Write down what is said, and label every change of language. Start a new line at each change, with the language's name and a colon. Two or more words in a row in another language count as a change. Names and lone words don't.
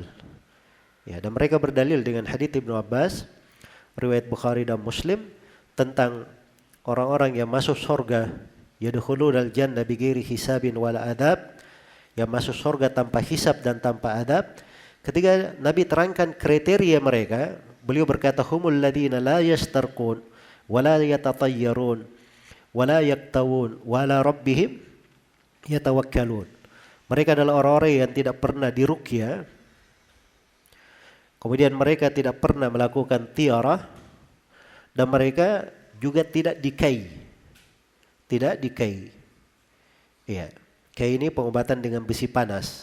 Indonesian: Ya, dan mereka berdalil dengan hadits Ibnu Abbas riwayat Bukhari dan Muslim tentang orang-orang yang masuk surga,
Arabic: يدخلون الجنة بغير حساب ولا عذاب,
Indonesian: yang masuk surga tanpa hisab dan tanpa adab. Ketika Nabi terangkan kriteria mereka, Beliau berkata,
Arabic: هم الذين لا يسترقون ولا يتطيرون ولا يكتوون وعلى ربهم يتوكلون.
Indonesian: Mereka adalah orang-orang yang tidak pernah diruqyah, kemudian mereka tidak pernah melakukan tiarah, dan mereka juga tidak dikai. Tidak dikai. Ya, kai ini pengobatan dengan besi panas.